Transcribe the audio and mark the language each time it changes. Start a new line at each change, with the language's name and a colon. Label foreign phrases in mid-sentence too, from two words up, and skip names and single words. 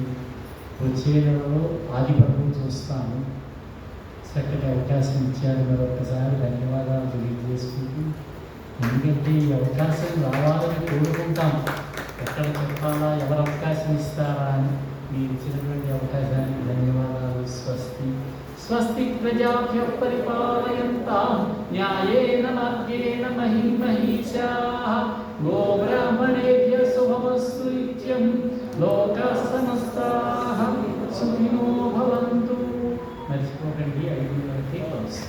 Telugu: వచ్చే నెలలో ఆదిపర్వం చూస్తాము. చక్కటి అవకాశం ఇచ్చారు. మరొకసారి ధన్యవాదాలు తెలియజేసుకుంటూ, ఎందుకంటే ఈ అవకాశం రావాలని కోరుకుంటాం. ఎక్కడ చెప్పాలా, ఎవరు అవకాశం ఇస్తారా అని. మీరు ఇచ్చినటువంటి అవకాశానికి ధన్యవాదాలు. స్వస్తి.
Sanskrit: స్వస్తి ప్రజాభ్యః పరిపాలయంతాం న్యాయేన మార్గేణ మహీమహీషాః గోబ్రాహ్మణేభ్యః శుభమస్తు నిత్యం. లోకాః సమస్తాః సుఖినో భవంతు.
Telugu: మర్చిపోకండి, 5:30కి